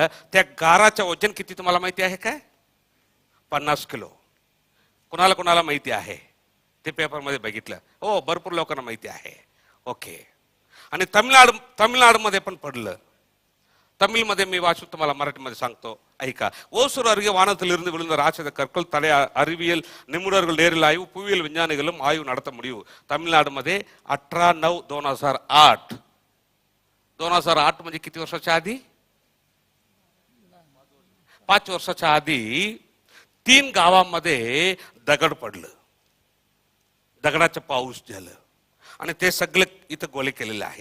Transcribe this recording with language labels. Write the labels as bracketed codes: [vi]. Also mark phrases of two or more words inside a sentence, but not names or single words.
[mr] त्या गाराचं वजन किती तुम्हाला माहिती आहे काय? 50 किलो. कोणाला माहिती आहे? ते पेपरमध्ये बघितलं. हो, भरपूर लोकांना माहिती आहे. ओके. आणि तमिळनाडूमध्ये पण पडलं. தமிழ்मध्ये मी वाचू, तुम्हाला मराठीमध्ये सांगतो, ऐका. [ta] ஓசூர் அருகே வானத்திலிருந்து விழுந்த ராட்சத கற்கள் தடை அறிவியல் நிபுணர்கள் நேரில் ஆய்வு, புவியியல் விஞ்ஞானிகளும் ஆய்வு நடத்த முடியும். [mr] तमिळनाडूमध्ये 18/9/2008. 2008 म्हणजे किती वर्षाच्या आधी? 5 वर्षाच्या आधी 3 गावांमध्ये दगड पडलं, दगडाचं पाऊस झालं आणि ते सगळे इथं गोळे केलेले आहे.